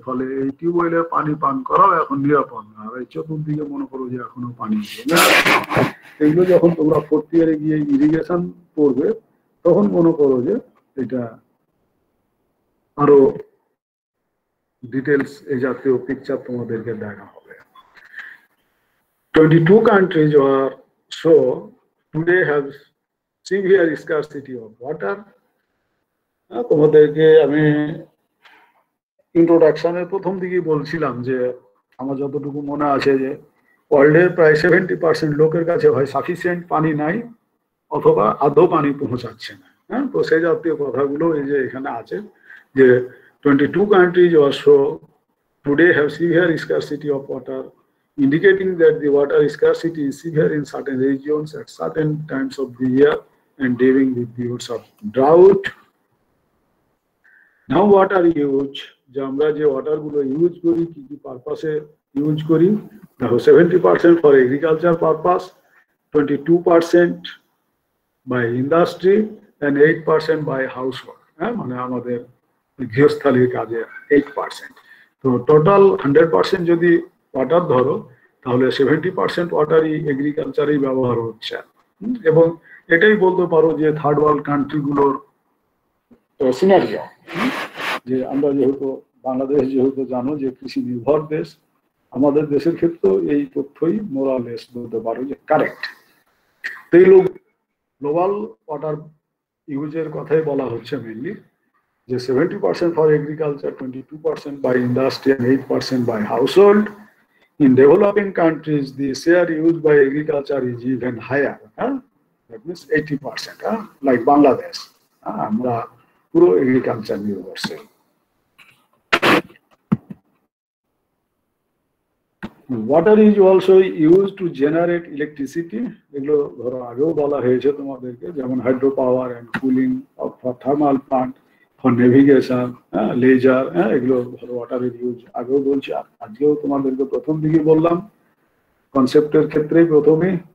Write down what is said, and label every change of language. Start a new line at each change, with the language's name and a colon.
Bangla: ফলে এই টিউবওয়েলের পানি পান করাও এখন নিরাপদ না। আর এই চতুর্দিকে মনে করো যে এখনো পানি। এগুলো যখন তোমরা 4th ইয়ারে গিয়ে ইরিগেশন পড়বে, তখন মনে করো যে এটা আরো ডিটেলস এই জাতীয় পিকচার তোমাদেরকে দেখা হবে।
English: 22 countries are so today have severe scarcity of water.
Bangla: তোমাদেরকে আমি ইন্ট্রোডাকশনের প্রথম দিকেই বলছিলাম যে আমার যতটুকু মনে আছে যে ওয়ার্ল্ডের প্রায় 70% লোকের কাছে হয় সাফিসিয়েন্ট পানি নাই, অথবা আদৌ পানি পৌঁছাচ্ছে না। হ্যাঁ, তো সেই জাতীয় কথাগুলো এই যে এখানে আছে যে
English: 22 countries also today have severe scarcity of water, indicating that the water scarcity is severe in certain regions at certain times of the year and during the periods of drought. Now water use,
Bangla: যে আমরা যে water গুলো use করি কি কি পারপাসে use করি, দেখো
English: 70% for agriculture purpose, 22% by industry and 8% by household.
Bangla: হ্যাঁ, মানে আমাদের গৃহস্থালির কাজে 8%। তো টোটাল 100% যদি ওয়াটার ধরো, তাহলে 70% ওয়াটারই এগ্রিকালচারেই ব্যবহার হচ্ছে। এবং এটাই বলতে পারো যে থার্ড ওয়ার্ল্ড কান্ট্রিগুলোর সিনারিও, যে আমরা যেহেতু বাংলাদেশ যেহেতু জানো যে কৃষি নির্ভর দেশ, আমাদের দেশের ক্ষেত্রেও এই তথ্যই মোরালেস বলতে পারো যে কারেক্ট। তো এই গ্লোবাল ওয়াটার ইউজের কথাই বলা হচ্ছে মেনলি, যে
English: 70% for agriculture, 22% by industry and 8% by household. In developing countries, the share used by agriculture is even higher. That means 80%. Like Bangladesh,
Bangla: আমরা পুরো এগ্রিকালচার নির্ভরশীল।
English: Water is also used to generate electricity.
Bangla: এগুলো ধরো আগেও বলা হয়েছে তোমাদেরকে, যেমন
English: hydro power and cooling for thermal plant,
Bangla: for navigation, laser. এগুলো ধরো ওয়াটারের ইউজ আগেও বলছি, আজকেও তোমাদেরকে প্রথম দিকে বললাম কনসেপ্টের ক্ষেত্রে প্রথমে।